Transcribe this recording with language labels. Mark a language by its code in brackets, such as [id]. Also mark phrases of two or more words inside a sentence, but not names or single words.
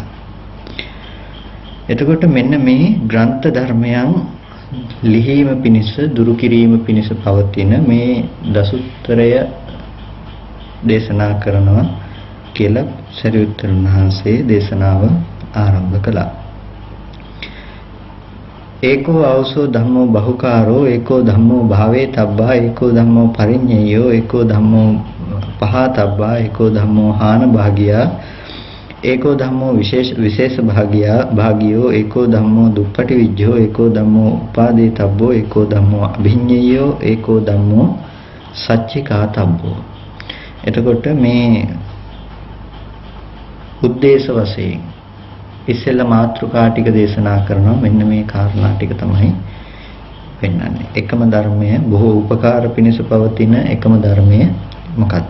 [si] එතකොට මෙන්න මේ ග්‍රන්ථ ධර්මයන් ලිහිම පිණිස දුරු කිරීම පිණිස පවතින මේ දසුත්තරය දේශනා කරනවා කියලා සරියුත්තරුන් වහන්සේ දේශනාව ආරම්භ කළා. [pi] ඒකෝ ආවසෝ ධම්මෝ බහුකාරෝ ඒකෝ ධම්මෝ භාවේ තබ්බා ඒකෝ ධම්මෝ පරිඤ්ඤයෝ ඒකෝ ධම්මෝ පහතබ්බා ඒකෝ ධම්මෝ හාන භාගියා ඒකෝ ධම්මෝ විශේෂ භාගියෝ ඒකෝ ධම්මෝ දුප්පටි විජ්ජෝ ඒකෝ ධම්මෝ උපාදේ තබ්බෝ ඒකෝ ධම්මෝ අභිඤ්ඤයෝ ඒකෝ ධම්මෝ සච්චිකාතබ්බෝ. [si] එතකොට මේ උද්දේශ වශයෙන් ඉස්සෙල්ලා මාතෘකා ටික දේශනා කරනවා. මෙන්න මේ කාරණා ටික තමයි පෙන්වන්නේ. එකම ධර්මය බොහෝ උපකාර පිණිස පවතින එකම ධර්මය මොකක්ද?